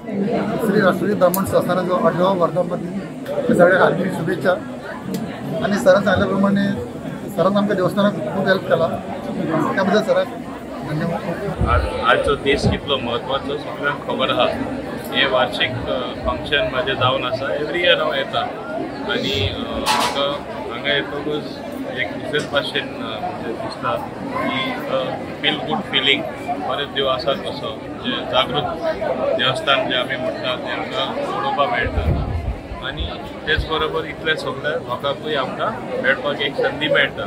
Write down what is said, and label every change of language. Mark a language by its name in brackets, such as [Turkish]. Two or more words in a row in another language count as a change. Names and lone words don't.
[Marathi] श्री राष्ट्रीय ब्राह्मण संस्थानाचा 8वा वर्धापन दिन सगळ्या हार्दिक शुभेच्छा। आणि सरांनी सांगितल्याप्रमाणे सरांना आमच्या देवस्थानात खूप हेल्प केला, त्याबद्दल सर धन्यवाद। [Konkani] आज जो देश कितलो महत्वाचो सगळ्यांक खबर आहा। हे वार्षिक फंक्शन माझे जावन आसा, [English] every year [Konkani] हांव येता आनी म्हाका हांगा येतकच एक दुसरेच भाशेन दिसता की [English] feel good feeling [Konkani] बरेच देव आसात कसो जे जागृत देवस्थान जे आमी म्हणटा ते आमकां पळोवपाक मेळटा आनी तेच बरोबर इतले सगळे लोकांकूय आमकां मेळपाक एक संदी मेळटा।